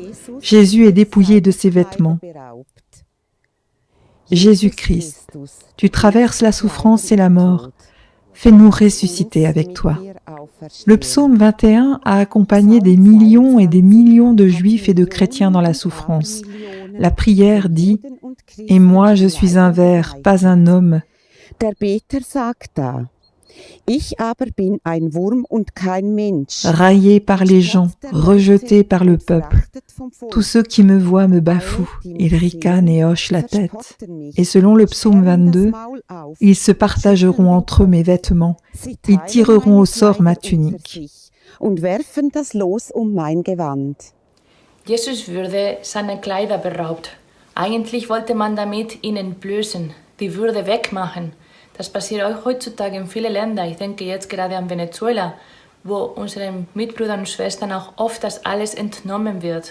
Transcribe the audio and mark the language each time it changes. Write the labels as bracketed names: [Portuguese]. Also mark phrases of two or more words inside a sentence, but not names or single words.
[French] Jésus est dépouillé de ses vêtements. Jésus-Christ, tu traverses la souffrance et la mort. Fais-nous ressusciter avec toi. Le psaume 21 a accompagné des millions et des millions de juifs et de chrétiens dans la souffrance. La prière dit « Et moi je suis un ver, pas un homme ». [German] Der Beter sagt da, ich aber bin ein Wurm und kein Mensch. [French] Raillé par les gens, rejeté par le peuple. Tous ceux qui me voient me bafouent, ils ricanent et hochent la tête. Et selon le psaume 22, ils se partageront entre eux mes vêtements, ils tireront au sort ma tunique. [German] Und werfen das Los mein Gewand. Jesus würde seine Kleider beraubt. Eigentlich wollte man damit ihn entblößen, die Würde wegmachen. Das passiert auch heutzutage in vielen Ländern. Ich denke jetzt gerade an Venezuela, wo unseren Mitbrüdern und Schwestern auch oft das alles entnommen wird.